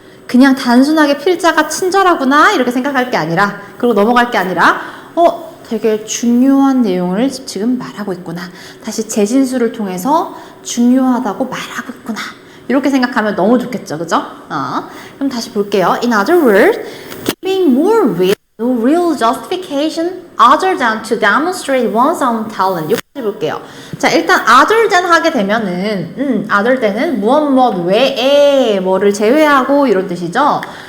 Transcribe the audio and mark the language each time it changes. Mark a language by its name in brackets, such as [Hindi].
[Korean] 그냥 단순하게 필자가 친절하구나 이렇게 생각할 게 아니라, 그리고 넘어갈 게 아니라 되게 중요한 내용을 지금 말하고 있구나. 다시 재진술을 통해서 중요하다고 말하고 있구나. 이렇게 생각하면 너무 좋겠죠, 그죠? 그럼 다시 볼게요. [English] In other words, giving more with no real justification other than to demonstrate one's own talent. [Korean] 여기까지 볼게요. 자, 일단 [English] other than [Korean] 하게 되면은 other than은 무엇 외에 뭐를 제외하고 이런 뜻이죠.